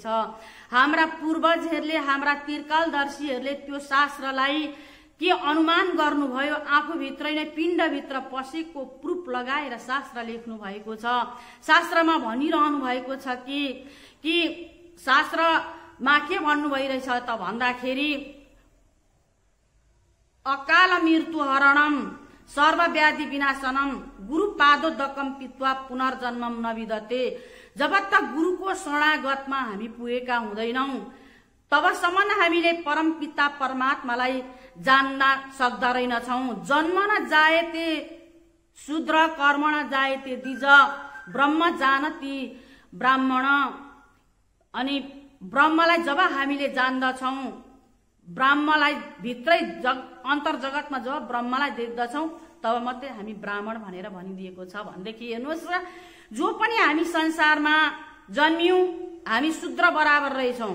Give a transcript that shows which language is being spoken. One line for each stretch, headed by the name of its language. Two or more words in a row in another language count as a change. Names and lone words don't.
Nepali: हाम्रा पूर्वजहरूले, हाम्रा त्रिकालदर्शीहरूले त्यो शास्त्रलाई के अनुमान गर्नुभयो, आफूभित्रै नै पिण्डभित्र पसेको प्रुफ लगाएर शास्त्र लेख्नु भएको छ। शास्त्रमा भनिरहनु भएको छ कि शास्त्रमा के भन्नु भइरहेछ त भन्दाखेरि,
Sanskrit: अकाल मृत्यु हरणम सर्वव्याधि विनाशनम गुरुपादोदकम पित्वा पुनर्जन्मम नविदते।
Hindi: जब तक
Nepali: गुरुको शरणागतमा हामी पुगेका हुँदैनौं तबसम्म हामीले परमपिता परमात्मालाई जान्न सक्दैनछौं।
Sanskrit: जन्म न जायते शूद्र कर्म न जायते द्विज ब्रह्म जानति ब्राह्मण।
Nepali: अनि ब्रह्मलाई जब हामीले जान्दछौं, ब्रह्मलाई भित्रै अन्तर जगतमा जब ब्रह्मलाई देख्दछौं तब मात्रै हामी ब्राह्मण भनेर भनिदिएको छ। भनेदेखि हेर्नुहोस्, जो पनि हामी संसारमा जन्मियौं हामी शूद्र बराबर रहेछौं।